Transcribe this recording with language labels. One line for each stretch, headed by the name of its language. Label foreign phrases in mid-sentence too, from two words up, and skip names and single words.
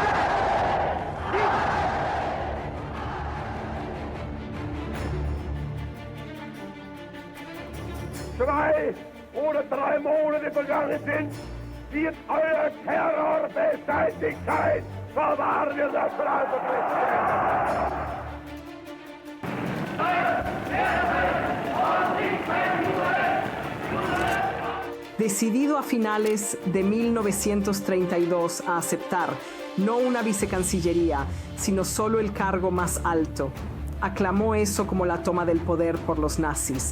German: Sieg! 2 oder 3 Monate vergangen sind, wird euer Terror beseitigt sein. So wahr wir das
Spanish: Decidido a finales de 1932 a aceptar no una vicecancillería, sino solo el cargo más alto, aclamó eso como la toma del poder por los nazis.